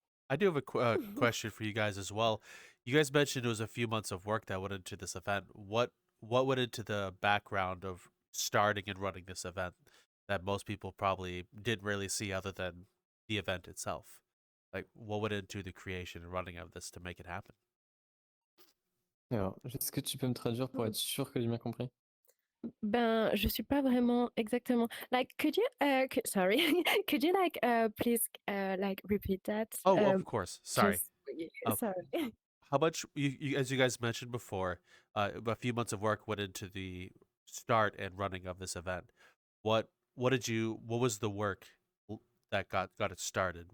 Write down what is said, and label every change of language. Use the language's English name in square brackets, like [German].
[English] I do have a question for you guys as well. You guys mentioned it was a few months of work that went into this event. What went into the background of starting and running this event that most people probably didn't really see other than the event itself? Like, what went into the creation and running of this to make it happen? [French] Alors, est-ce que tu peux me traduire pour être sûr que j'ai bien compris? Ben, je suis pas vraiment exactement. [English] Like, could you, sorry, could you like, please, like repeat that? Oh, of course. Sorry. Just- Oh. sorry. How much, as you guys mentioned before, a few months of work went into the start and running of this event. What was the work that got it started?